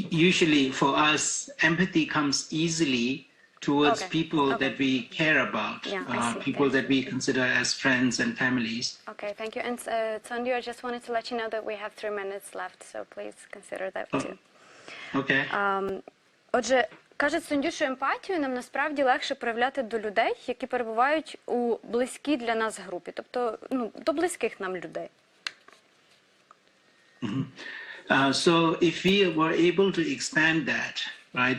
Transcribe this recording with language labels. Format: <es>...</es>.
<en>Usually for us, empathy comes easily towards people that we care about, people that we consider as friends and families. Okay, thank you. And Tsoндю, I just wanted to let you know that we have 3 minutes left, so please consider that too. Okay.</en> <uk>Отже, каже Тсондю, що емпатію нам насправді легше проявляти до людей, які перебувають у близькій для нас групі, тобто до близьких нам людей.</uk> <en>So if we were able to expand that, right?</en>